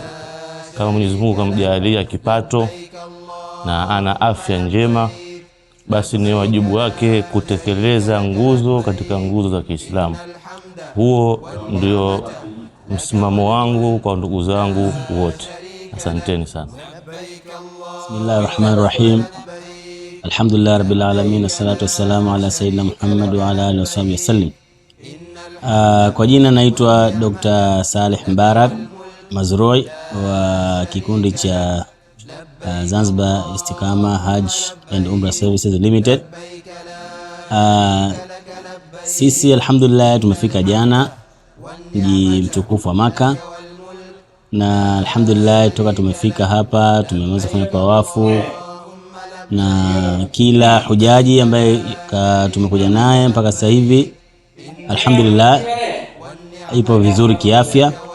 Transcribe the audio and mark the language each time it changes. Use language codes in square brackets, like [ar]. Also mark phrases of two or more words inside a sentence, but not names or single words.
[sw] Kama Mwenyezi Mungu kamjalia kipato na ana afya njema, basi ni wajibu wake kutekeleza nguzo katika nguzo za Kiislamu. Huo ndio msimamo wangu kwa ndugu zangu wote. Asanteni sana. [ar] بسم الله الرحمن الرحيم. الحمد لله رب العالمين، والصلاة والسلام على سيدنا محمد وعلى آله وسلم. [sw] Kwa jina naitwa Dr. Saleh Mbarak Mazrui wa kikundi cha Zanzibar Istiqama Hajj and Umrah Services Limited. Sisi alhamdulillah tumefika jana mji mtukufu wa Maka, na alhamdulillah toka tumefika hapa tumeweza kufanya tawafu, na kila hujaji ambaye tumekuja naye mpaka sasa hivi alhamdulillah ipo vizuri kiafya.